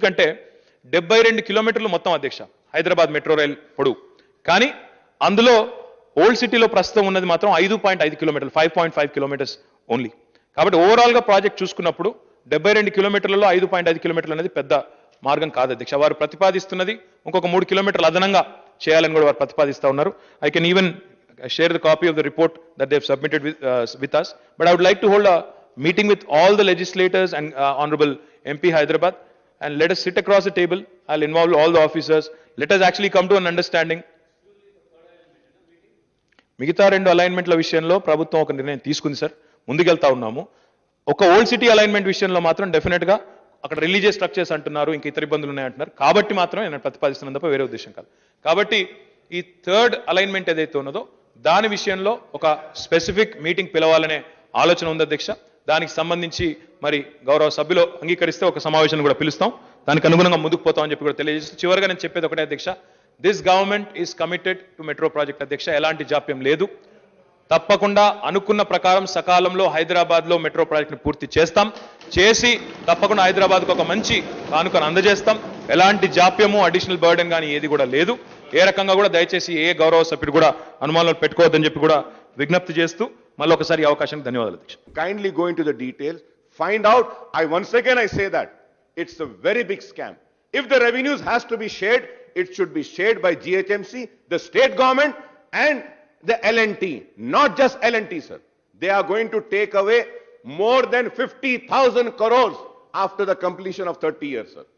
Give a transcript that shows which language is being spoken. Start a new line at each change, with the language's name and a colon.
Telugu: ఎందుకంటే 72 కిలోమీటర్లు మొత్తం అధ్యక్ష హైదరాబాద్ మెట్రో రైల్ పొడవు, కానీ అందులో ఓల్డ్ సిటీలో ప్రస్తుతం ఉన్నది మాత్రం 5.5 కిలోమీటర్లు, 5.5 కిలోమీటర్స్ ఓన్లీ. కాబట్టి ఓవరాల్గా ప్రాజెక్ట్ చూసుకున్నప్పుడు 72 కిలోమీటర్లలో 5.5 కిలోమీటర్లు అనేది పెద్ద మార్గం కాదు అధ్యక్ష. వారు ప్రతిపాదిస్తున్నది ఇంకొక 3 కిలోమీటర్లు అదనంగా చేయాలని కూడా వారు ప్రతిపాదిస్తూ ఉన్నారు.
English: I can even share the copy of the report that they have submitted with us. But I would like to hold a meeting with all the legislators and Honorable MP Hyderabad, and let us sit across the table. I'll involve all the officers. Let us actually come to an understanding.
Telugu: మిగతా 2 అలైన్మెంట్ల విషయంలో ప్రభుత్వం ఒక నిర్ణయం తీసుకుంది sir, ముందుకెళ్తా ఉన్నాము. ఒక old city alignment విషయంలో మాత్రం డెఫినెట్గా అక్కడ రిలీజియస్ స్ట్రక్చర్స్ అంటున్నారు, ఇంకా ఇతర ఇబ్బందులు ఉన్నాయంటున్నారు, కాబట్టి మాత్రమే నేను ప్రతిపాదిస్తున్నాను తప్ప వేరే ఉద్దేశం కాదు. కాబట్టి ఈ 3rd అలైన్మెంట్ ఏదైతే ఉన్నదో దాని విషయంలో ఒక స్పెసిఫిక్ మీటింగ్ పిలవాలనే ఆలోచన ఉంది అధ్యక్ష. దానికి సంబంధించి మరి గౌరవ సభ్యులు అంగీకరిస్తే ఒక సమావేశాన్ని కూడా పిలుస్తాం, దానికి అనుగుణంగా ముందుకు పోతామని చెప్పి కూడా తెలియజేస్తూ చివరిగా నేను చెప్పేది ఒకటే అధ్యక్ష,
English: this government is committed to metro project
Telugu: అధ్యక్ష. ఎలాంటి జాప్యం లేదు, తప్పకుండా అనుకున్న ప్రకారం సకాలంలో హైదరాబాద్లో మెట్రో ప్రాజెక్ట్ని పూర్తి చేస్తాం, చేసి తప్పకుండా హైదరాబాద్కు ఒక మంచి కానుకను అందజేస్తాం. ఎలాంటి జాప్యము అడిషనల్ బర్డెన్ కానీ ఏది కూడా లేదు. ఏ రకంగా కూడా దయచేసి ఏ గౌరవ సభ్యుడు కూడా అనుమానాలు పెట్టుకోవద్దని చెప్పి కూడా విజ్ఞప్తి చేస్తూ మళ్ళీ ఒకసారి ఈ అవకాశానికి ధన్యవాదాలు అధ్యక్ష.
English: Kindly go into the details, find out. Once again I say that it's a very big scam. If the revenues has to be shared, it should be shared by GHMC, the state government and the L&T, not just L&T, sir. They are going to take away more than 50,000 crores after the completion of 30 years, sir.